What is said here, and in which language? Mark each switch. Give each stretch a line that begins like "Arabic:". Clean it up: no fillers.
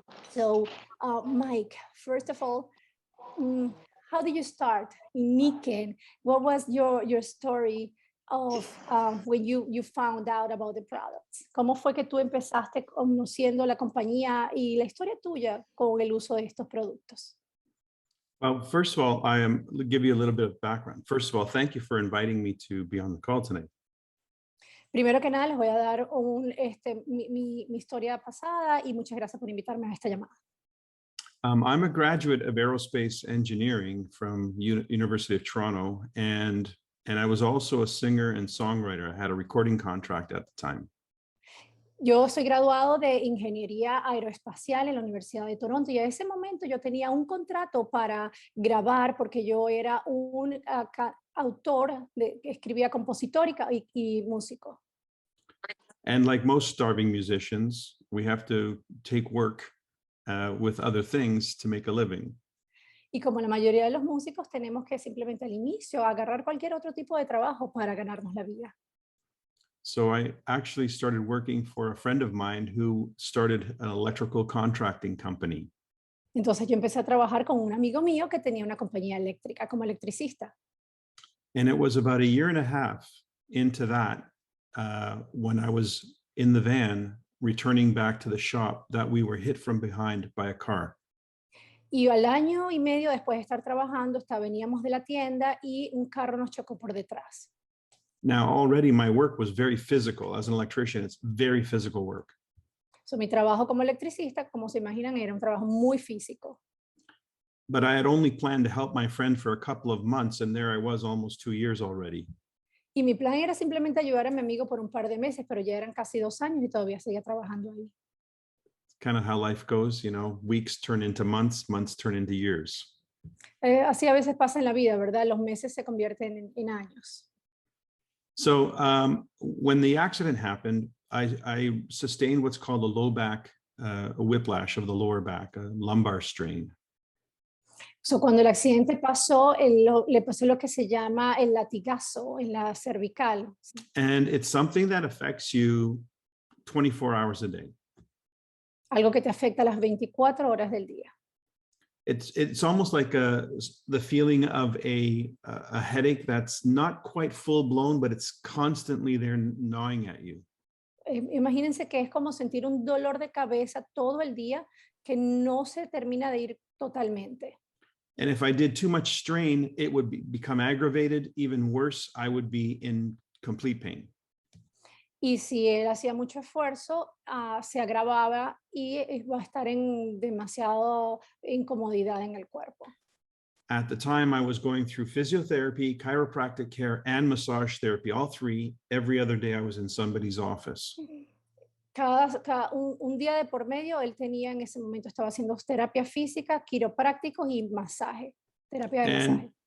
English: So, Mike, first of all, how did you start in Niken? What was your story of when you found out about the products?
Spanish: ¿Cómo fue que tú empezaste conociendo la compañía y la historia tuya con el uso de estos productos?
English: Well, first of all, I'll give you a little bit of background. First of all, thank you for inviting me to be on the call tonight.
Spanish: Primero que nada, les voy a dar mi historia pasada y muchas gracias por invitarme a esta llamada.
English: I'm a graduate of aerospace engineering from University of Toronto, and I was also a singer and songwriter. I had a recording contract at the time.
Spanish: Yo soy graduado de Ingeniería Aeroespacial en la Universidad de Toronto y a ese momento yo tenía un contrato para grabar porque yo era un autor, escribía compositor y músico.
English: And like most starving musicians, we have to take work with other things to make a living.
Spanish: Y como la mayoría de los músicos tenemos que simplemente al inicio agarrar cualquier otro tipo de trabajo para ganarnos la vida.
English: So I actually started working for a friend of mine who started an electrical contracting company.
Spanish: Entonces yo empecé a trabajar con un amigo mío que tenía una compañía eléctrica como electricista.
English: And it was about a year and a half into that when I was in the van returning back to the shop that we were hit from behind by a car.
Spanish: Y al año y medio después de estar trabajando, veníamos de la tienda y un carro nos chocó por detrás.
English: Now, already my work was very physical. As an electrician, it's very physical work.
Spanish: So, mi trabajo como electricista, como se imaginan, era un trabajo muy físico.
English: But I had only planned to help my friend for a couple of months, and there I was almost 2 years already.
Spanish: Y mi plan era simplemente ayudar a mi amigo por un par de meses, pero ya eran casi 2 años y todavía seguía trabajando ahí.
English: Kind of how life goes, you know, weeks turn into months, months turn into years.
Spanish: Así a veces pasa en la vida, ¿verdad? Los meses se convierten en años.
English: So when the accident happened, I sustained what's called a low back, a whiplash of the lower back, a lumbar strain.
Spanish: So, cuando el accidente pasó, le pasó lo que se llama el latigazo en la cervical.
English: And it's something that affects you 24 hours a day.
Spanish: Algo que te afecta las 24 horas del día.
English: It's almost like the feeling of a headache that's not quite full blown, but it's constantly there gnawing at you.
Spanish: Imagínense que es como sentir un dolor de cabeza todo el día que no se termina de ir totalmente.
English: And if I did too much strain, it would become aggravated. Even worse, I would be in complete pain.
Spanish: Y si él hacía mucho esfuerzo, se agravaba y iba a estar en demasiado incomodidad en el cuerpo.
English: At the time, I was going through physiotherapy, chiropractic care, and massage therapy, all three. Every other day I was in somebody's office.
Spanish: Un día de por medio, él tenía en ese momento, estaba haciendo terapia física, quiroprácticos y masaje, terapia de masaje.